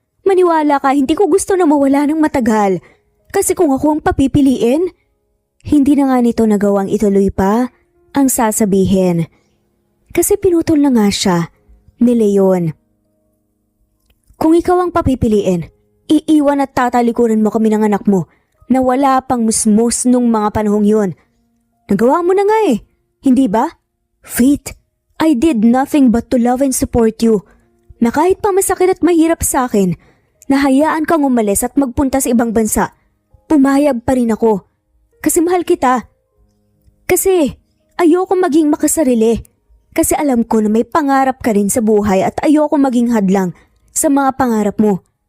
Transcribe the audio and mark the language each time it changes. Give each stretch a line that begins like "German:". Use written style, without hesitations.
Filipino: Maniwala ka, hindi ko gusto na mawala ng matagal. Kasi kung ako ang papipiliin, hindi na nga nito nagawang ituloy pa ang sasabihin. Kasi pinutol na nga siya ni Leon. Kung ikaw ang papipiliin, iiwan at tatalikuran mo kami ng anak mo na wala pang musmos nung mga panahong yun. Nagawa mo na nga eh, hindi ba?
English: Faith, I did nothing but to love and support you.
Filipino: Na kahit pa masakit at mahirap sa akin, nahayaan kang umalis at magpunta sa ibang bansa. Pumayag pa rin ako. Kasi mahal kita. Kasi ayoko maging makasarili. Kasi alam ko na may pangarap ka rin sa buhay at ayoko maging hadlang sa mga pangarap mo.